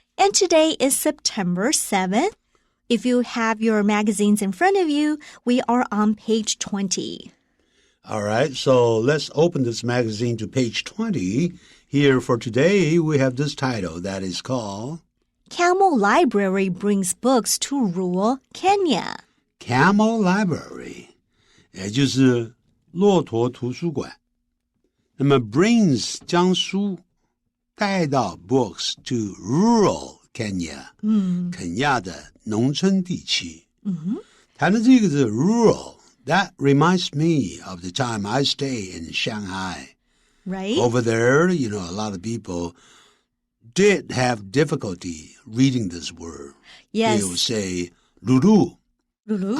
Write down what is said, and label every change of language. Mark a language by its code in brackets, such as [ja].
[en] And today is September 7th. If you have your magazines in front of you, we are on page 20. All right, so let's open this magazine to page 20. Here for today, we have this title that is called Camel Library Brings Books to Rural Kenya. [zh] Camel Library, 也就是骆驼图书馆。那么 brings 将书带到 [en] books to rural Kenya, [zh] 肯亚的农村地区。谈到这个字 [en] rural, that reminds me of the time I stay in Shanghai. Right? Over there, you know, a lot of people did have difficulty reading this word. Yes. They will say, Lulu. Lulu?